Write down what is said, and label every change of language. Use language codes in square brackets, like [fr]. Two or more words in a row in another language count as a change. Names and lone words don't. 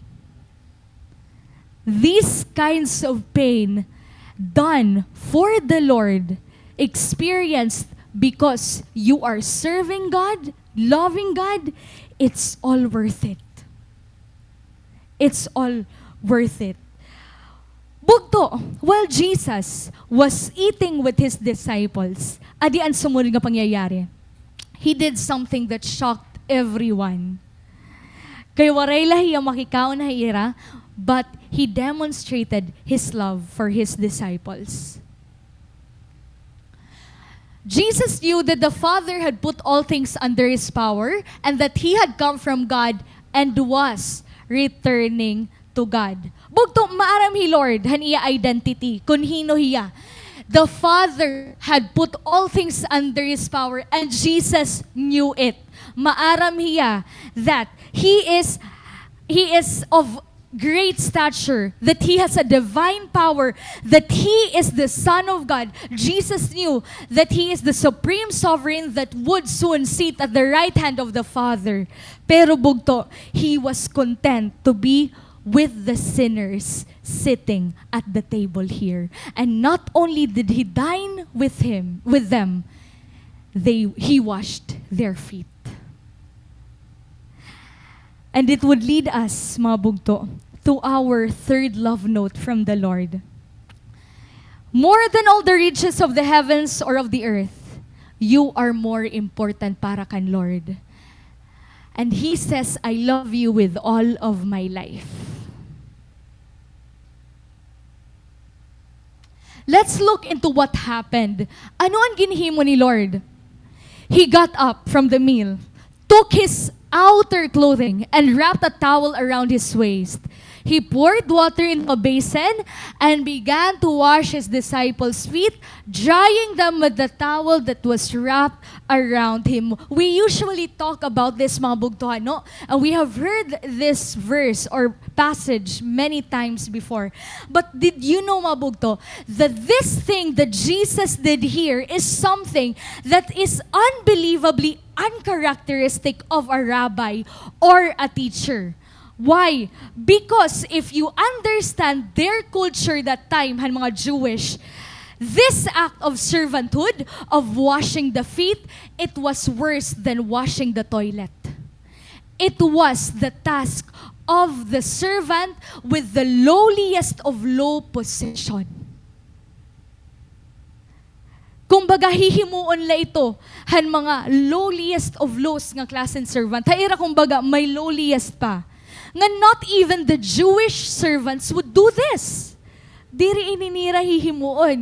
[en] These kinds of pain done for the Lord, experienced because you are serving God, loving God, it's all worth it. It's all worth it. Bugto, while Jesus was eating with His disciples, [war] adi ang sumunod nga pangyayari. [en] He did something that shocked everyone. [war] Kay waray lahi ang makikaon na ira, [en] but He demonstrated His love for His disciples. Jesus knew that the Father had put all things under His power and that He had come from God and was returning to God. [war] Bugto, maaram hi Lord, han iya identity, kun hino hiya. [en] The Father had put all things under His power and Jesus knew it. [war] Maaram hiya [en] that He is of great stature, that He has a divine power, that He is the Son of God. Jesus knew that He is the supreme sovereign that would soon sit at the right hand of the Father. [war] Pero bugto, [en] He was content to be with the sinners sitting at the table here. And not only did He dine with them, He washed their feet. And it would lead us, [war] mga bugto, [en] to our third love note from the Lord. More than all the riches of the heavens or of the earth, you are more important [war] para kan Lord. [en] And He says, I love you with all of my life. Let's look into what happened. [war] Ano ang ginhimo ni Lord? [en] He got up from the meal, took His outer clothing, and wrapped a towel around His waist. He poured water into a basin and began to wash His disciples' feet, drying them with the towel that was wrapped around Him. We usually talk about this, [war] mga bugtuhan, no? [en] And we have heard this verse or passage many times before. But did you know, [war] mga bugto, [en] that this thing that Jesus did here is something that is unbelievably uncharacteristic of a rabbi or a teacher. Why? Because if you understand their culture that time, [war] han mga Jewish, [en] this act of servanthood, of washing the feet, it was worse than washing the toilet. It was the task of the servant with the lowliest of low position. [war] Kung baga hihimuon la ito, han mga [en] lowliest of lows [war] nga klaseng servant. Haira kung baga may lowliest pa. [en] Nga not even the Jewish servants would do this. [war] Diri ininira hihimuon.